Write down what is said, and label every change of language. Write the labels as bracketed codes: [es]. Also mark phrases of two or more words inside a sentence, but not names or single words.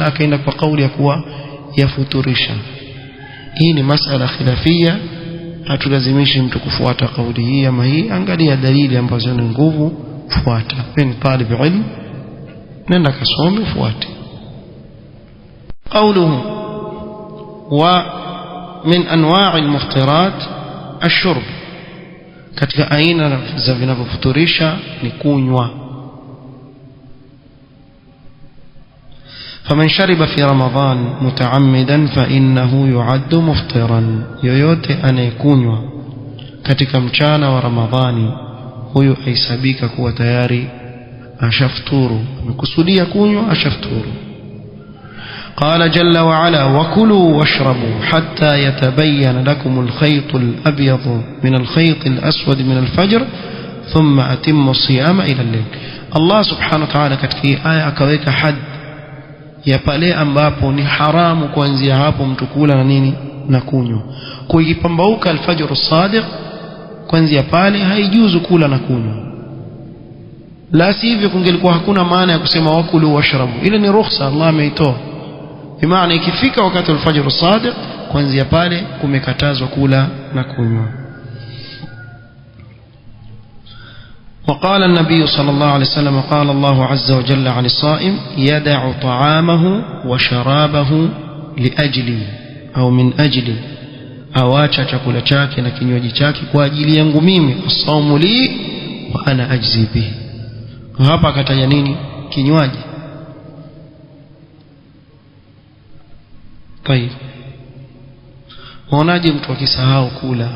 [sw] Akaenda kwa kauli ya kuwa yafuturisha. Hii ni [ar] مسألة خلافية, [sw] hatulazimishi mtu kufuata kauli hii ama hii. Angalia dalili ambazo ni nguvu, fuata. Peni [ar] طالب علم, [sw] nenda kasome, fuate. [ar] قوله ومن أنواع المفطرات الشرب, [sw] katika aina za vinavyofuturisha ni kunywa. [ar] فمن شرب في رمضان متعمدا فإنه يعد مفطرا, [sw] yoyote anayekunywa katika mchana wa Ramadhani, huyo aisabika kuwa tayari ashafuturu, amekusudia kunywa, ashafuturu. [ar] قال جل وعلا وكلوا واشربوا حتى يتبين لكم الخيط الأبيض من الخيط الأسود من الفجر ثم أتموا الصيام إلى الليل. الله سبحانه وتعالى [sw] katika aya akaweka had ya pale ambapo ni haramu kuanzia hapo mtu kula na nini na kunywa. Kwa ikipambauka [ar] الفجر الصادق, [sw] kuanzia pale haijuzu kula na kunywa. La sivyo kungelikuwa hakuna maana ya kusema [ar] وكلوا واشربوا, [sw] ile ni ruhusa Allah ameitoa. Bimaana ikifika wakati [ar] الفجر الصادق, [sw] kuanzia pale kumekatazwa kula na kunywa. [ar] وقال النبي صلى الله عليه وسلم قال الله عز وجل عن الصائم يدع طعامه وشرابه لأجلي أو من أجلي, [sw] awacha chakula chake na kinywaji chake kwa ajili yangu mimi, [ar] الصوم لي وأنا أجزي به. [sw] Hapa akataja nini? Kinywaji. طيب waonaje mtu akisahau kula?